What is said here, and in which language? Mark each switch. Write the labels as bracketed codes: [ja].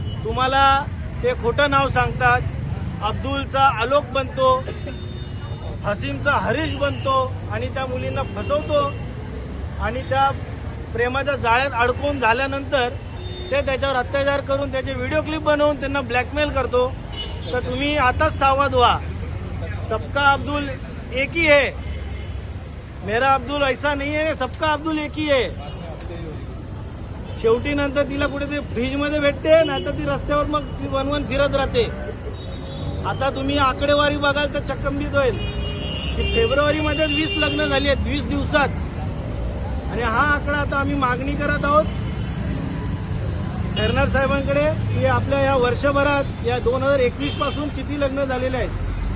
[mr] तुम्हाला ते खोटं नाव सांगतात, अब्दुलचा आलोक बनतो, हसीमचा हरीश बनतो आणि त्या मुलींना फसवतो आणि त्या प्रेमाच्या जाळ्यात अडकून झाल्यानंतर ते त्याच्यावर अत्याचार करून त्याचे व्हिडिओ क्लिप बनवून त्यांना ब्लॅकमेल करतो. तर तुम्ही आताच सावध व्हा. [hi] सबका अब्दुल एक ही है, मेरा अब्दुल ऐसा नहीं है, सबका अब्दुल एक ही है. [mr] शेवटी नंतर तिला कुठेतरी फ्रीजमध्ये भेटते, नाहीतर ती रस्त्यावर मग ती वनवन फिरत राहते. आता तुम्ही आकडेवारी बघाल तर चक्कंबित होईल की फेब्रुवारीमध्ये 20 लग्न झाली आहेत 20 दिवसात. आणि हा आकडा आता आम्ही मागणी करत आहोत खैरनार साहेबांकडे की आपल्या या वर्षभरात या 2021 पासून किती लग्न झालेले आहेत.